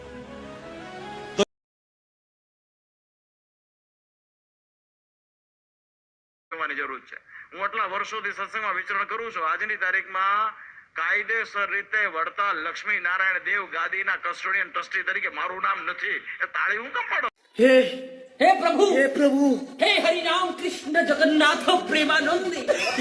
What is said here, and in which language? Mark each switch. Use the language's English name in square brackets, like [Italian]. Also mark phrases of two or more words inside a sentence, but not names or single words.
[Gujarati] જરૂર છે. હું આટલા વર્ષોથી સત્સંગમાં વિચરણ કરું છું. આજની તારીખમાં કાયદેસર રીતે વડતાલ લક્ષ્મી નારાયણ દેવ ગાદીના [English] custodian trustee [Gujarati] તરીકે મારું નામ નથી. એ તાળી હું કેમ પાડો? [Hindi] हे प्रभु हे हरि राम कृष्ण जगन्नाथ प्रेमानंदी